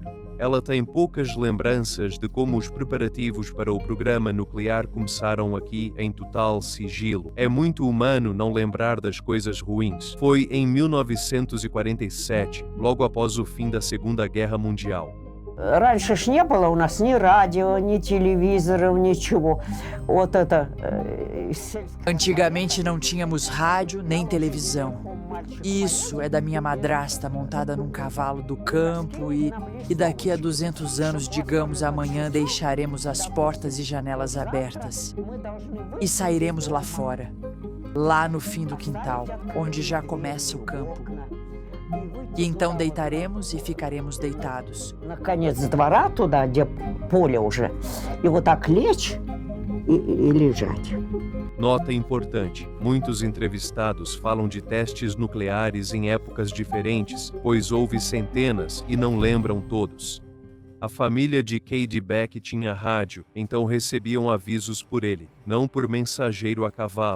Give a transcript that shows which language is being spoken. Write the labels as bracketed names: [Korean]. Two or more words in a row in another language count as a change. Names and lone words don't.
[Portuguese] Ela tem poucas lembranças de como os preparativos para o programa nuclear começaram aqui em total sigilo. É muito humano não lembrar das coisas ruins. Foi em 1947, logo após o fim da Segunda Guerra Mundial. [Russian] Раньше ж не было у нас ни радио, ни телевизоров, ничего. Вот это... [Portuguese] Antigamente não tínhamos rádio nem televisão. Isso é da minha madrasta montada num cavalo do campo e daqui a 200 anos, digamos, amanhã deixaremos as portas e janelas abertas e sairemos lá fora. lá no fim do quintal, onde já começa o campo. E então deitaremos e ficaremos deitados. [Russian] На конец двора, туда, где поле уже. И вот так лечь и лежать. [Portuguese] Nota importante: muitos entrevistados falam de testes nucleares em épocas diferentes, pois houve centenas e não lembram todos. A família de Cady Beck tinha rádio, então recebiam avisos por ele, não por mensageiro a cavalo.